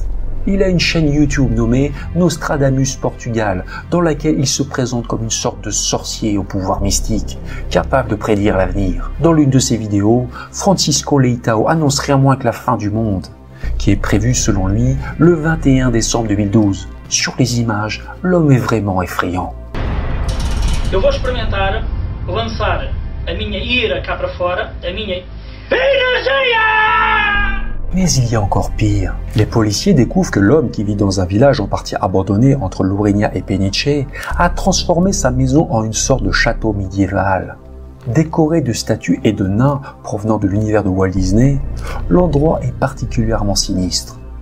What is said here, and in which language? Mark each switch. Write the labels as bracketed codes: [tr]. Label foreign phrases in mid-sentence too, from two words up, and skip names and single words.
[fr] Il a une chaîne YouTube nommée Nostradamus Portugal, dans laquelle il se présente comme une sorte de sorcier au pouvoir mystique, capable de prédire l'avenir. Dans l'une de ses vidéos, Francisco Leitão annonce rien moins que la fin du monde, qui est prévue selon lui le 21 décembre 2012. Sur les images, l'homme est vraiment effrayant. [pt] Eu vou experimentar lançar a minha ira cá para fora, a minha energia! [fr] Mais il y a encore pire. Les policiers découvrent que l'homme qui vit dans un village en partie abandonné entre Lourinhã et Peniche a transformé sa maison en une sorte de château médiéval. Décoré de statues et de nains provenant de l'univers de Walt Disney, l'endroit est particulièrement sinistre.